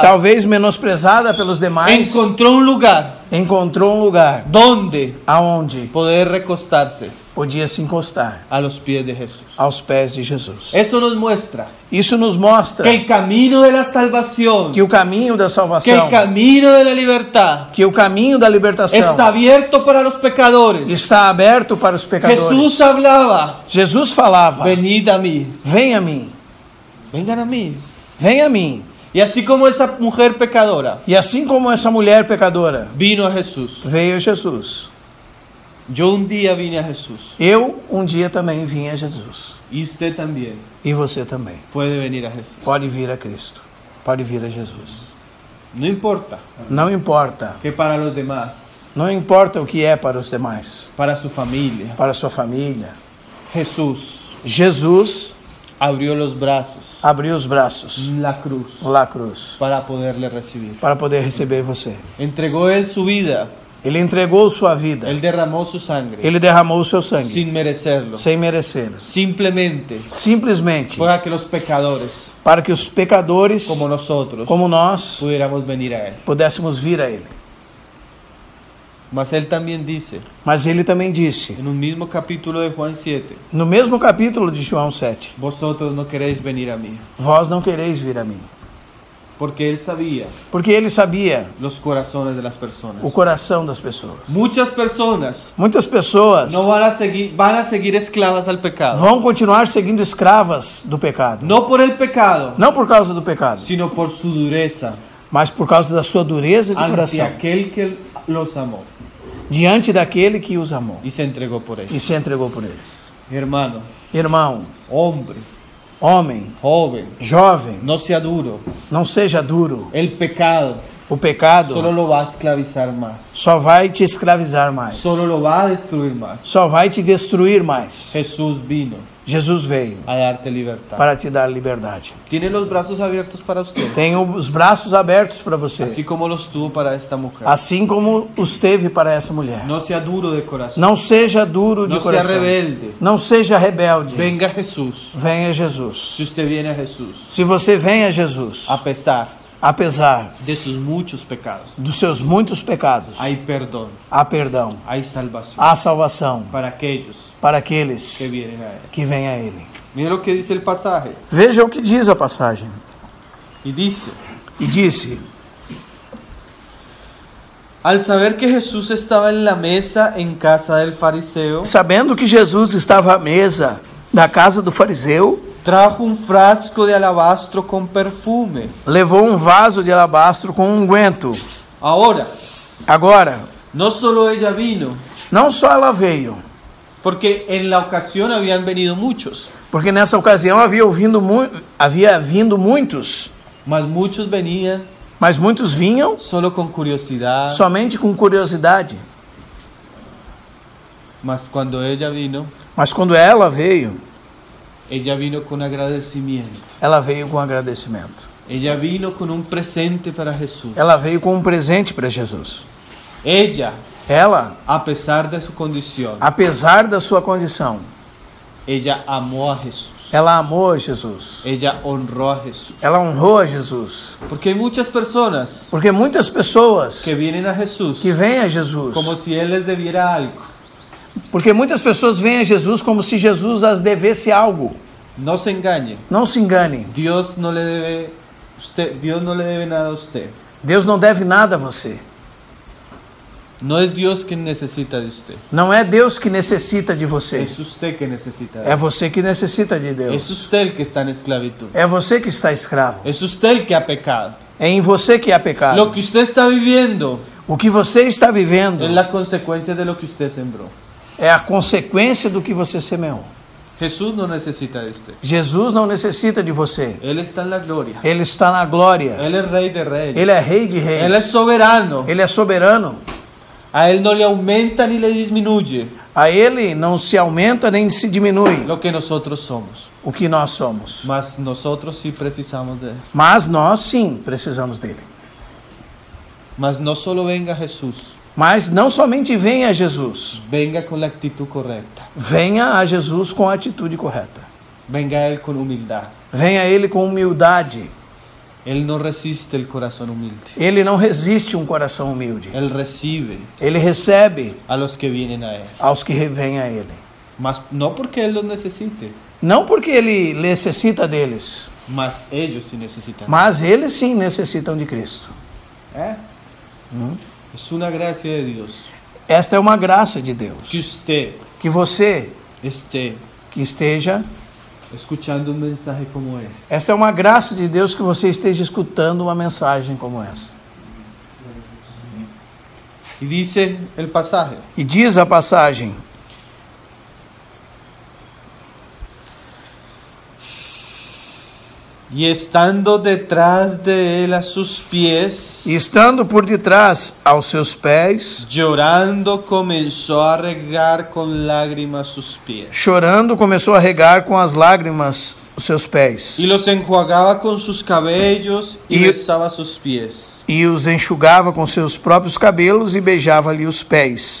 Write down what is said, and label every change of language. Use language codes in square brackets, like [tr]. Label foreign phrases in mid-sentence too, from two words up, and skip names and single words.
[pt] talvez menosprezada pelos demais, [es] encontró un lugar [pt] encontrou um lugar [es] donde [pt] aonde [es] poder recostarse [pt] podia se encostar [es] a los pies de Jesús. [pt] aos pés de Jesus. [es] Eso nos muestra [pt] Isso nos mostra [es] que el camino de la salvación, [pt] que o caminho da [es] que el [pt] salvação, [es] camino de la libertad [pt] que o caminho da libertação [es] está abierto para los pecadores. [pt] está aberto para os pecadores. [es] Jesús hablaba, [pt] Jesus falava: [es] venid a mí, [pt] Venha a mim, [es] vengan a mí. [pt] venha a mim. [es] Y así como esa mujer pecadora [pt] E assim como essa mulher pecadora [es] vino a Jesús, [pt] veio a Jesus, [es] yo un día vine a Jesús [pt] eu um dia também vim a Jesus. [es] y usted también [pt] E você também [es] puede venir a Jesús. [pt] pode vir a Cristo, pode vir a Jesus. [es] No importa [pt] Não importa, [es] que para los demás, [pt] não importa o que é para os demais, [es] para su familia, [pt] para a sua família. [es] Jesús [pt] Jesus [es] abrió los brazos [pt] abriu os braços [es] en la cruz [pt] lá à cruz [es] para poderle recibir. [pt] para poder receber você. [es] Entregó él su vida, [pt] Ele entregou sua vida, [es] él derramó su sangre [pt] ele derramou o seu sangue [es] sin merecerlo, [pt] sem merecer, [es] simplemente [pt] simplesmente [es] para que los pecadores [pt] para que os pecadores, [es] como nosotros [pt] como nós, [es] pudiéramos venir a él. [pt] pudéssemos vir a Ele. [es] Mas él también dice [pt] Mas ele também disse, [es] en un mismo capítulo de Juan 7, [pt] no mesmo capítulo de João 7, [es] vosotros no queréis venir a mí, [pt] vós não quereis vir a mim. [es] porque él sabía [pt] Porque ele sabia [es] los corazones de las personas. [pt] o coração das pessoas. [es] Muchas personas [pt] Muitas pessoas [es] no van a seguir esclavas al pecado, [pt] vão continuar seguindo escravas do pecado. [es] no por el pecado, [pt] Não por causa do pecado, [es] sino por su dureza [pt] mas por causa da sua dureza de [es] ante [pt] coração, [es] aquel que los amó [pt] diante daquele que os amou [es] y se entregó por [pt] e [es] ellos. [pt] se entregou por eles. [es] Hermano, [pt] Irmão, [es] hombre, [pt] Homem, [es] joven, [pt] jovem, [es] no sea duro. [pt] não seja duro. [es] El pecado [pt] O pecado [es] solo lo va a esclavizar más. [pt] só vai te escravizar mais. [es] Solo lo va a destruir más. [pt] Só vai te destruir mais. [es] Jesús vino [pt] Jesus veio [es] a darte libertad. [pt] para te dar liberdade. [es] Tiene los brazos abiertos para usted, [pt] Tem os braços abertos para você, [es] así como los tuvo para esta mujer. [pt] assim como os teve para essa mulher. [es] No sea duro de corazón. [pt] Não seja duro de [es] No sea [pt] coração. [es] rebelde. [pt] Não seja rebelde. [es] Venga a Jesús. [pt] Venha a [es] Si [pt] Jesus. [es] usted viene a Jesús, [pt] Se você vem a Jesus, apesar [es] de sus muchos pecados, [pt] dos seus muitos pecados, [es] hay perdón, [pt] há perdão, [es] hay salvación [pt] há salvação [es] para aquellos [pt] para aqueles [es] que vienen a Él. [pt] que vêm a Ele. [es] Mira lo que dice el pasaje. [pt] Veja o que diz a passagem. [es] Y dice: [pt] E disse: [es] al saber que Jesús estaba en la mesa en casa del fariseo, [pt] sabendo que Jesus estava à mesa da casa do fariseu, [es] trajo un frasco de alabastro con perfume. [pt] levou um vaso de alabastro com unguento. [es] Ahora, [pt] Agora, [es] no solo ella vino, [pt] não só ela veio, [es] porque en la ocasión habían venido muchos, [pt] porque nessa ocasião havia vindo muitos, [es] mas muchos venían [pt] mas muitos vinham [es] solo con curiosidad. [pt] somente com curiosidade. [es] Mas cuando ella vino [pt] Mas ela veio [es] con agradecimiento. [pt] ela veio com agradecimento. [es] Ella vino con un presente para Jesús. [pt] Ela veio com um presente para Jesus. [es] Ella, [pt] Ela, [es] a pesar de su condición, [pt] apesar da sua condição, [es] ella amó a Jesús. [pt] ela amou a Jesus. [es] Ella honró a Jesús. [pt] Ela honrou a Jesus. [es] Porque hay muchas personas [pt] Porque muitas pessoas [es] que vienen a Jesús [pt] que vêm a Jesus, [es] como si Él les debiera algo. [pt] porque muitas pessoas vêm a Jesus como se Jesus as devesse algo. [es] No se engañe. [pt] Não se engane. [es] Dios no le debe nada a usted. [pt] Deus não deve nada a você. [es] No es Dios quien necesita de usted. [pt] Não é Deus que necessita de você. [es] Es usted que necesita de [pt] É [es] Él. [pt] você que necessita de [es] Es [pt] Deus. [es] usted el que está en esclavitud. [pt] É você que está escravo. [es] Es usted el que ha pecado. [pt] É em você que há [es] Lo [pt] pecado. [es] que usted está viviendo [pt] O que você está vivendo [es] es la consecuencia de lo que usted sembró. [pt] é a consequência do que você semeou. [es] Jesús no necesita de usted. [pt] Jesus não necessita de você. [es] Él está en la gloria. [pt] Ele está na glória. [es] Él es rey de reyes. [pt] Ele é rei de [es] Él es [pt] reis. [es] soberano. [pt] Ele é soberano. [es] A Él no le aumenta ni le disminuye [pt] A ele não se aumenta nem se diminui [es] lo que nosotros somos. [pt] o que nós somos. [es] Mas nosotros sí precisamos de Él. [pt] Mas nós sim precisamos dele. [es] Mas no solo venga Jesús, [pt] Mas não somente venha a Jesus. [es] venga con la actitud correcta. [pt] Venha a Jesus com a atitude correta. [es] Venga a Él con humildad. [pt] Venha a ele com humildade. [es] Él no resiste el corazón humilde. [pt] Ele não resiste um coração humilde. [es] Él recibe [pt] Ele recebe [es] a los que vienen a Él. [pt] aos que vêm a ele. [es] Mas no porque Él los necesite, [pt] Não porque ele necessita deles, [es] mas ellos sí necesitan. [pt] mas eles sim necessitam de Cristo. [es] Es una gracia de Dios [pt] Esta é uma graça de Deus. [es] que usted [pt] Que você [es] esté [pt] que esteja, [es] escuchando un mensaje como este. [pt] esta é uma graça de Deus que você esteja escutando uma mensagem como essa. [es] Y dice el pasaje: [pt] E diz a passagem: [es] y estando detrás de él a sus pies, [pt] e estando por detrás aos seus pés, [es] llorando comenzó a regar con lágrimas sus pies [pt] chorando, começou a regar com as lágrimas os seus pés [es] y los enjuagaba con sus cabellos y Y- besaba sus pies [pt] e os enxugava com seus próprios cabelos e beijava-lhe os pés